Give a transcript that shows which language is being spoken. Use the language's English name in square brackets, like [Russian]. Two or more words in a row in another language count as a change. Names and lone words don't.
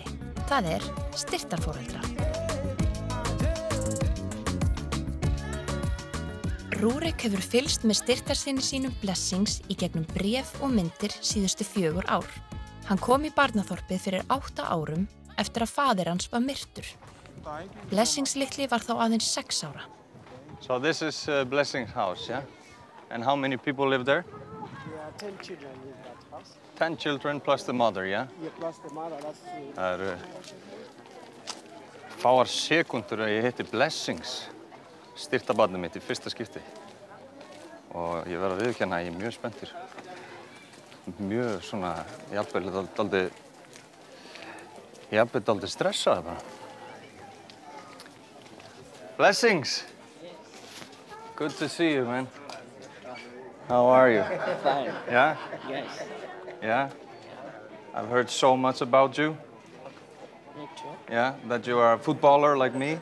[Icelandic] Það er styrktarforeldra. Rúrik hefur fylgst með styrktarsyni sínum Blessings í gegnum bréf og myndir síðustu 4 ár. Hann kom í barnaþorpið fyrir 8 árum eftir að faðir hans var myrtur. Blessings litli var þá aðeins 6 ára. [English] So this is Blessings' house, yeah? And how many people live there? Yeah, 10 children live in that house. 10 children plus the mother, yeah? Yeah, plus the mother, that's... [Icelandic] Það eru fáar sekúndur að ég hitti Blessings, styrktarbarnið mitt í fyrsta skipti. Og ég verð að viðurkenna að ég er mjög spenntur. Mjög svona, jafnvel dálítið stressaður bara. [English] Blessings! Good to see you, man. How are you? Fine. Yeah? Yes. Yeah? I've heard so much about you. Me too. Yeah? That you are a footballer like me.